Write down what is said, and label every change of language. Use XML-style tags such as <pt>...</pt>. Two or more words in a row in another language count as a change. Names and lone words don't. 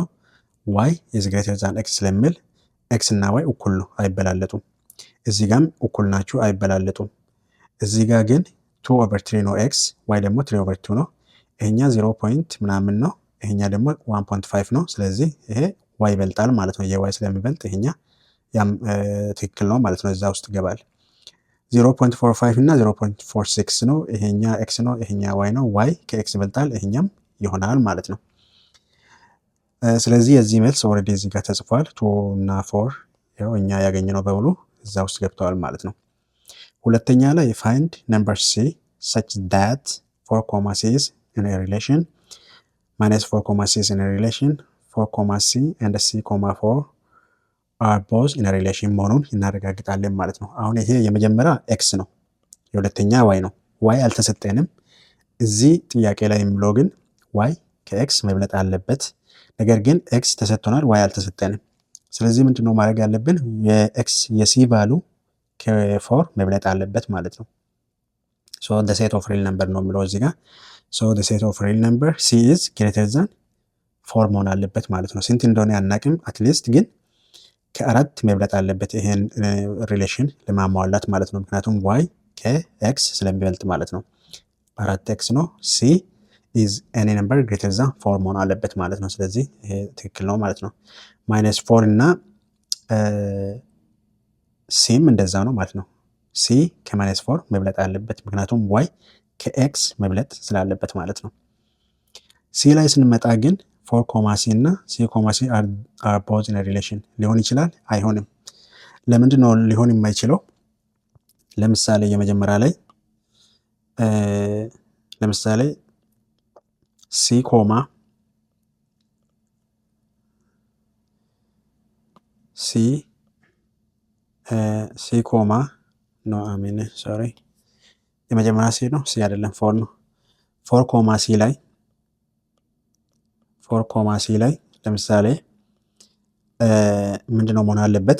<en>y is greater than x</en> <am>ስለሚል ኤክስ እና ዋይ እኩል ነው፣ አይበላለጡም። እዚህ ጋም እኩል ናችሁ፣ አይበላለጡም። እዚህ ጋር ግን 2/3 ነው ኤክስ፣ ዋይ ደግሞ 3/2 ነው። ይሄኛ 0 ፖይንት ምናምን ነው፣ ይሄኛ ደግሞ 1.5 ነው። ስለዚህ ይሄ ዋይ ይበልጣል ማለት ነው። የዋይ ስለሚበልጥ ይሄኛ ያም ትክክል ነው ማለት ነው፣ እዛ ውስጥ ይገባል። 0.45 እና 0.46 ነው፣ ይሄኛ ኤክስ ነው፣ ይሄኛ ዋይ ነው። ዋይ ከኤክስ ይበልጣል፣ ይሄኛም ይሆናል ማለት ነው። ስለዚህ የዚህ መልስ ኦልሬዲ እዚህ ጋር ተጽፏል። 2 እና 4 ያው እኛ ያገኘነው በሙሉ እዛ ውስጥ ገብተዋል ማለት ነው። ሁለተኛ ላይ</am> <en>find number c such that 4, c is in a relation,</en> <am>-4, c is in a relation, 4, c and c, 4 are both in a relation መሆኑን እናረጋግጣለን ማለት ነው። አሁን ይሄ የመጀመሪያ ኤክስ ነው፣ የሁለተኛ ዋይ ነው። ዋይ አልተሰጠንም። እዚህ ጥያቄ ላይ የሚለው ግን ዋይ ከኤክስ መብለጥ አለበት። ነገር ግን ኤክስ ተሰጥቶናል፣ ዋይ አልተሰጠንም። ስለዚህ ምንድነው ማድረግ ያለብን? የኤክስ የሲ ቫሉ ከ4 መብለጥ አለበት ማለት ነው። ሶ</am> <en>the set of real number</en> <am>ነው የሚለው እዚህ ጋር ሶ</am> <en>the set of real number c is greater than 4</en> <am>መሆን አለበት ማለት ነው። ስንት እንደሆነ አናቅም፣ አትሊስት ግን ከአራት መብለጥ አለበት ይሄን ሪሌሽን ለማሟላት ማለት ነው። ምክንያቱም y ከኤክስ ስለሚበልጥ ማለት ነው። 4x ነው።</am> <en>c is any number greater than 4</en> <am>መሆን አለበት ማለት ነው። ስለዚህ ይሄ ትክክል ነው ማለት ነው። -4 እና ሲም እንደዛ ነው ማለት ነው። ሲ ከ-4 መብለጥ አለበት ምክንያቱም y ከኤክስ መብለጥ ስላለበት ማለት ነው። ሲ ላይ ስንመጣ ግን 4 ሲ እና ሲ ሲ</am> <en>are both in a relation</en> <am>ሊሆን ይችላል አይሆንም። ለምንድን ነው ሊሆን የማይችለው? ለምሳሌ የመጀመሪያ ላይ ለምሳሌ ሲ ኮማ</am> <en>no I mean sorry</en> <am>የመጀመሪያ ሲ ነው፣ ሲ አይደለም 4 ነው። 4 ሲ ላይ ለምሳሌ ምንድነው መሆን አለበት?</am>